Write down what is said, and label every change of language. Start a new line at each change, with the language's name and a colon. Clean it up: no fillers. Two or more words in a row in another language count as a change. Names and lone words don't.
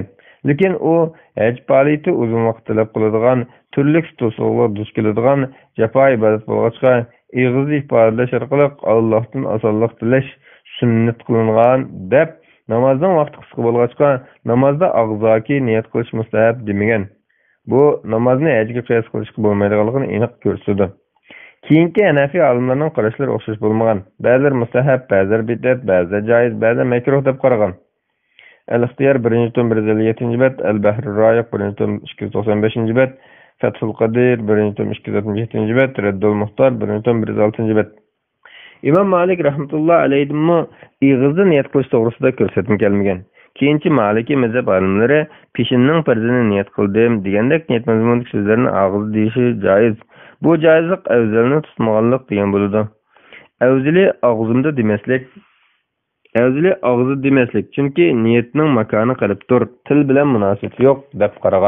Uzbek: Lekin u haj politi uzun vaqt talab qiladigan, turli to'siqlarga duch keladigan jafo ibodat bo'lg'achqa ig'izda ifodalash orqali Allohdan osonlik tilash sunnat qilingan deb namozning vaqti qisqa bo'lg'achqa namozda og'zoki niyat qilish mustahab demagan. Bu namozni hajga qiyos qilishga bo'lmaydiganligini aniq ko'rsatdi. Keyingi Hanafi olimlarning qarashlari o'xshash bo'lmagan. Ba'zilar mustahab, ba'zilar bidat, ba'zilar joiz, ba'zilar makruh deb qaragan. Al-Ixtiyor 1-157-bet, Al-Bahrur Rayiq 1-295-bet, Fathul Qadir 1-267-bet, Raddul Muxtar 1-106-bet. Imom Malik
Arabic: رحمة الله عليه
Uzbek: ig'izda niyat qilish to'g'risida ko'rsatma kelmagan. Keyinchi Maliki mazhab olimlari peshinning farzini niyat qildim degandek niyat mazmunidagi so'zlarni og'izda deyishi joiz. Bu joizlik afzalni tutmaganlik degan bo'ladi. Afzali og'zimda demaslik, chunki niyatning makoni qalbdir, til bilan munosabati yo'q deb qaragan.